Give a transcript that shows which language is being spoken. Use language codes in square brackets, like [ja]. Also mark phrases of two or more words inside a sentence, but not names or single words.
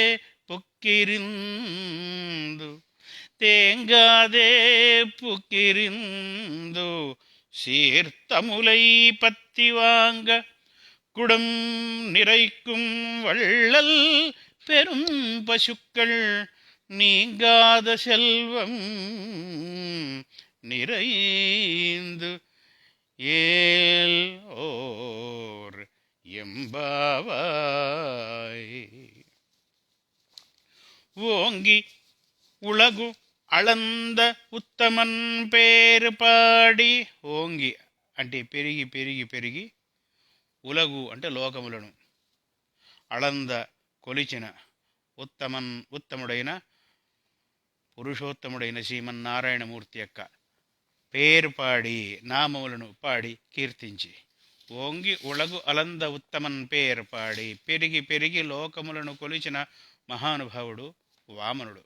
[ta] புக்கிரிந்து சீர்த்தமுலை பத்தி வாங்க குடம் நிறைக்கும் வள்ளல் பெரும் பசுக்கள் நீங்காத செல்வம் நிறைந்து ஏல் ஓர் எம்பாவாய். ஓங்கி உலகு அளந்த உத்தமன் பேர் பாடி, [te] ఓంగి అంటే పెరిగి పెరిగి పెరిగి, ఉలగు అంటే లోకములను, అళంద కొలిచిన, ఉత్తమన్ ఉత్తముడైన పురుషోత్తముడైన శ్రీమన్నారాయణమూర్తి యొక్క పేరు పాడి, నామములను పాడి కీర్తించి, [ta] ஓங்கி உலகு அளந்த உத்தமன் பேர் பாடி, [te] పెరిగి పెరిగి లోకములను కొలిచిన మహానుభావుడు వామనుడు.